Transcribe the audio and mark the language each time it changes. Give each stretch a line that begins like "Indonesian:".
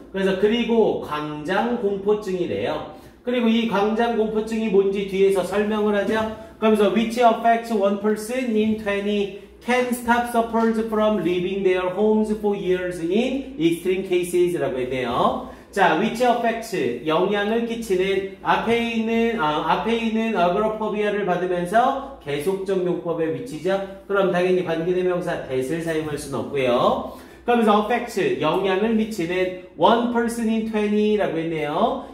Korean: 그래서 그리고 광장공포증이래요. 그리고 이 광장공포증이 뭔지 뒤에서 설명을 하죠. 그러면서
English: which affects one person in 20 can stop sufferers from leaving their homes for years in extreme cases
Korean: 라고 했네요. 자, which affects 영향을 끼치는 앞에 있는 agoraphobia를 받으면서 계속적 용법의 위치죠. 그럼 당연히 관계대명사 that을 사용할 수는 없고요. 그러면서 affect 영향을 미치는
English: one person in 20
Korean: 라고 했네요.